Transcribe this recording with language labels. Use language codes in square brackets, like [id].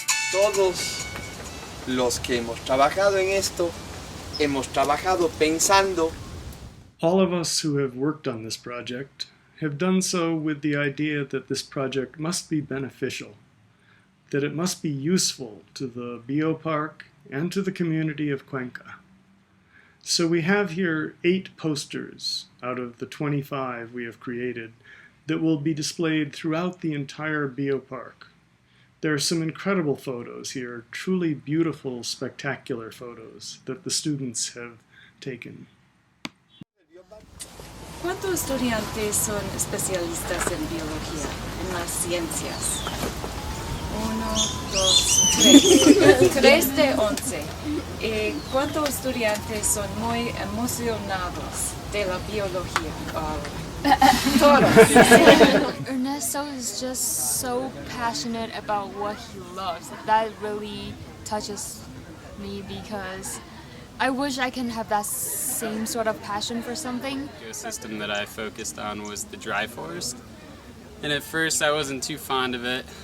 [es] Todos los que hemos trabajado en esto, hemos trabajado pensando. [en] All of us who have worked on this project have done so with the idea that this project must be beneficial, that it must be useful to the biopark and to the community of Cuenca. So we have here 8 posters out of the 25 we have created that will be displayed throughout the entire biopark. There are some incredible photos here, truly beautiful, spectacular photos that the students have taken. [es] ¿Cuántos estudiantes son especialistas en biología, en las ciencias? 1, 2, 3. 3 de 11. ¿Cuántos estudiantes son muy emocionados de la biología? Todos. [en] Ernesto is just so passionate about what he loves. That really touches me because I wish I can have that same sort of passion for something. The ecosystem that I focused on was the dry forest. And at first I wasn't too fond of it.